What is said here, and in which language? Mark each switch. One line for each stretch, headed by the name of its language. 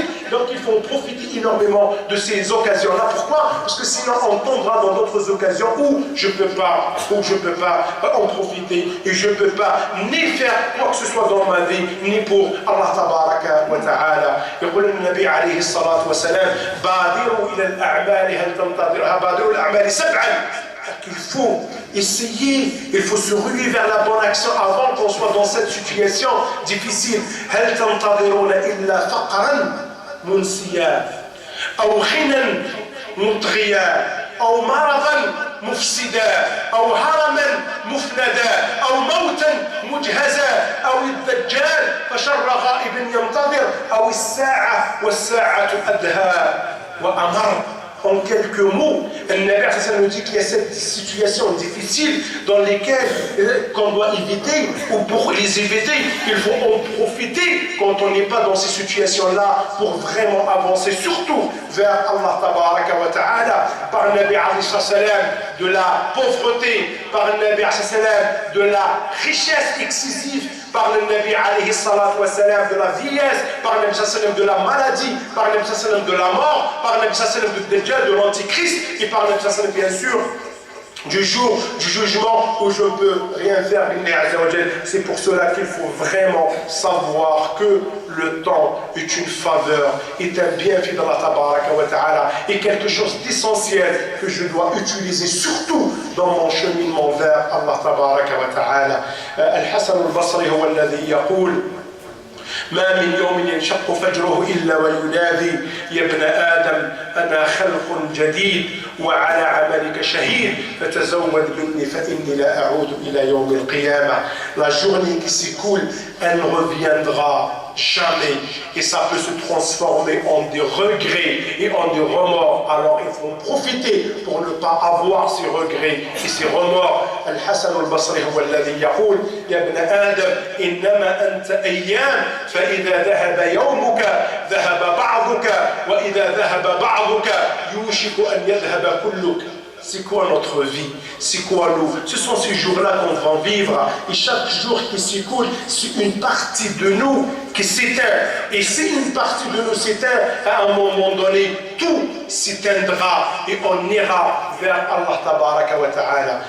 French: Donc il faut profiter énormément de ces occasions-là. Pourquoi? Parce que sinon on tombera dans d'autres occasions où je ne peux pas en profiter et je ne peux pas ni faire quoi que ce soit dans ma vie, ni pour Allah tabaraka wa ta'ala.
Arabic: يقول النبي عليه الصلاة والسلام بادروا إلى الأعمال هل تنتظرها بادروا الأعمال سبعا.
French: Il faut essayer, il faut se ruer vers la bonne action avant qu'on soit dans cette situation difficile.
Arabic: هل تنتظرون إلا فقرا منسيا أو غنى مطغيا أو مرضا مفسدا أو هرما مفندا أو موتا مجهزا أو الدجال فشر غائب ينتظر أو الساعة والساعة أدهى وأمر.
French: En quelques mots, le Nabi nous dit qu'il y a cette situation difficile dans lesquelles qu'on doit éviter, ou pour les éviter, il faut en profiter quand on n'est pas dans ces situations-là pour vraiment avancer, surtout vers Allah tabaraka wa ta'ala, par le Nabi de la pauvreté, par le Nabi de la richesse excessive, par le Nabi alayhi salatu wa salam de la vieillesse, par le Nabi de la maladie, par le Nabi de la mort, par le Nabi de Dajjal, de l'Antichrist, et par le Nabi bien sûr du jour du jugement où je ne peux rien faire. C'est pour cela qu'il faut vraiment savoir que le temps est une faveur, est un bienfait d'Allah tabaraka wa ta'ala, et quelque chose d'essentiel que je dois utiliser surtout dans mon cheminement vers Allah tabaraka wa ta'ala. Al-Hasan al-Basri
Arabic: هو الذي يقول ما من يوم ينشق فجره إلا وينادي يا ابن آدم أنا خلق جديد وعلى عملك شهيد فتزود مني فإني لا أعود إلى يوم القيامة.
French: La journée qui s'écoule, elle ne reviendra jamais et ça peut se transformer en des regrets et en des remords. Alors il faut profiter pour ne pas avoir ces regrets et ces remords.
Arabic: الحسن البصري هو الذي يقول يا ابن آدم إنما أنت أيام فإذا ذهب يومك ذهب بعضك وإذا ذهب بعضك يوشك أن يذهب كلك.
French: C'est quoi notre vie? C'est quoi nous? Ce sont ces jours-là qu'on va vivre. Et chaque jour qui s'écoule, c'est une partie de nous qui s'éteint. Et si une partie de nous s'éteint, à un moment donné, tout s'éteindra et on ira vers Allah Tabaraka wa Ta'ala.